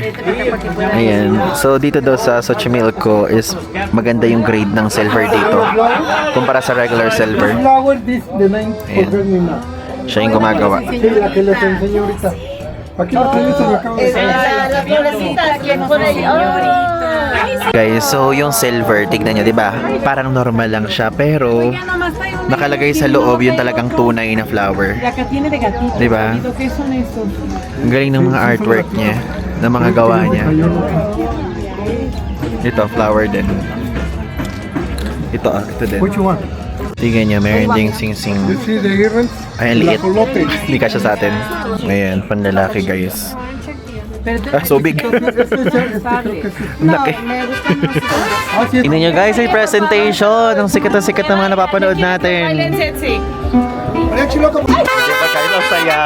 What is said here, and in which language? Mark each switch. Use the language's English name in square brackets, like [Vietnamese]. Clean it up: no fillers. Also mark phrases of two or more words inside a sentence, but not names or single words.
[Filipino] Ayan. So, dito daw sa Xochimilco is maganda yung grade ng silver dito kumpara sa regular silver. Ayan. Siya yung gumagawa. [Spanish] La violecita, ¿quién pone ahí? [Filipino] Guys, so yung silver, tignan nyo, di ba? Parang normal lang siya, pero nakalagay sa loob yung talagang tunay na flower. Di ba? Ang galing ng mga artwork niya, ng mga gawa niya. Ito, flower din. Ito din. [English] Which one? [Filipino] Tignan nyo, meron ding sing-sing. [English] You see the earrings? [Filipino] Ay, ang liit. Lacolote. Hindi kasya sa atin. Ayan, panlalaki guys. [English] Ah, so big. Laki. [Filipino] Tingnan nyo guys, ay presentation. Ang sikat na sikat ng mga napapanood natin. Diba guys, ang saya.